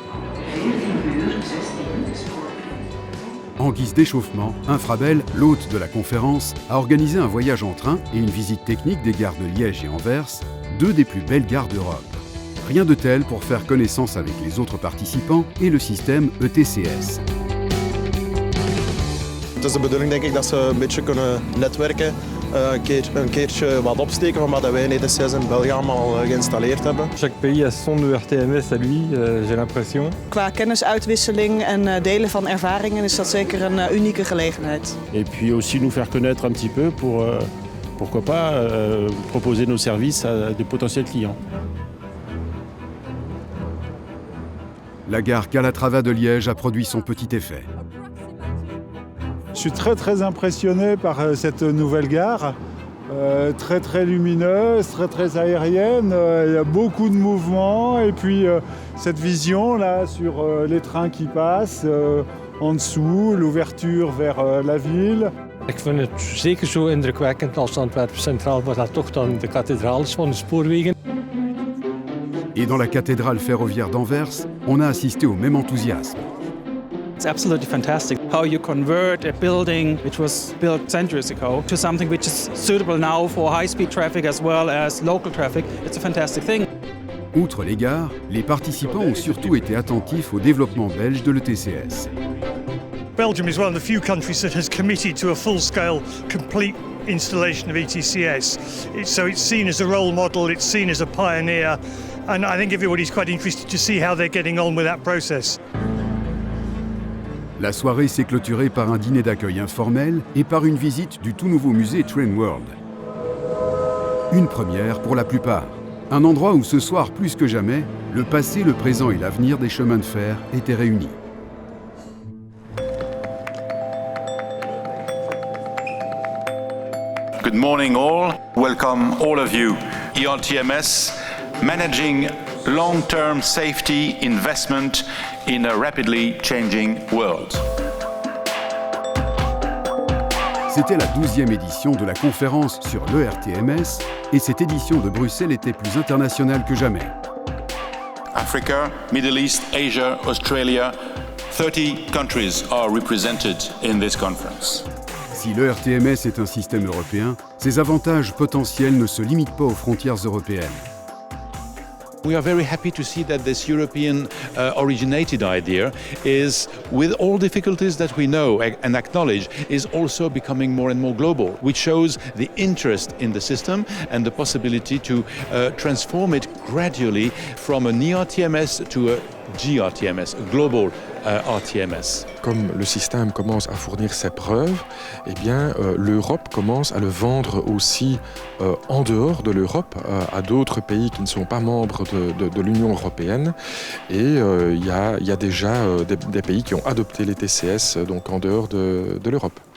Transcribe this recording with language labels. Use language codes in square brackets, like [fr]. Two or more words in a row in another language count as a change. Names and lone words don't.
[fr] En guise d'échauffement, Infrabel, l'hôte de la conférence, a organisé un voyage en train et une visite technique des gares de Liège et Anvers, 2 des plus belles gares d'Europe. Rien de tel pour faire connaissance avec les autres participants et le système ETCS. [nl] Het is de bedoeling denk ik dat ze een beetje kunnen netwerken, een keertje wat opsteken van wat wij in ETCS in België allemaal geïnstalleerd hebben. [fr] Chaque pays a son ERTMS à lui, j'ai l'impression. [nl] Qua kennisuitwisseling en delen van ervaringen is dat zeker een unieke gelegenheid. [fr] Et puis aussi nous faire connaître un petit peu pour, pourquoi pas, proposer nos services à de potentiels clients. La gare Calatrava de Liège a produit son petit effet. Je suis très impressionné par cette nouvelle gare, très lumineuse, très aérienne. Il y a beaucoup de mouvements et puis cette vision là sur les trains qui passent en dessous, l'ouverture vers la ville. [nl] Ik vind het zeker zo indrukwekkend als Antwerpen Centraal, wat dat toch dan de kathedraal is van de spoorwegen. [fr] Et dans la cathédrale ferroviaire d'Anvers, on a assisté au même enthousiasme. [en] It's absolutely fantastic how you convert a building which was built centuries ago to something which is suitable now for high-speed traffic as well as local traffic. It's a fantastic thing. [fr] Outre les gares, les participants ont surtout été attentifs au développement belge de l'ETCS. [en] Belgium is one of the few countries that has committed to a full-scale, complete installation of ETCS. So it's seen as a role model, it's seen as a pioneer, and I think everybody's quite interested to see how they're getting on with that process. [fr] La soirée s'est clôturée par un dîner d'accueil informel et par une visite du tout nouveau musée Train World. Une première pour la plupart. Un endroit où ce soir, plus que jamais, le passé, le présent et l'avenir des chemins de fer étaient réunis. [en] Good morning all. Welcome all of you. ERTMS, managing long-term safety investment in a rapidly changing world. [fr] C'était la 12e édition de la conférence sur l'ERTMS et cette édition de Bruxelles était plus internationale que jamais. [en] Africa, Middle East, Asia, Australia, 30 countries are represented in this conference. [fr] Si l'ERTMS est un système européen, ses avantages potentiels ne se limitent pas aux frontières européennes. [en] We are very happy to see that this European originated idea is, with all difficulties that we know and acknowledge, is also becoming more and more global, which shows the interest in the system and the possibility to transform it gradually from an ERTMS to a GRTMS, a global RTMS. [fr] Comme le système commence à fournir ses preuves, eh bien, l'Europe commence à le vendre aussi en dehors de l'Europe, à d'autres pays qui ne sont pas membres de l'Union européenne. Et il y a déjà des pays qui ont adopté les TCS donc en dehors de l'Europe.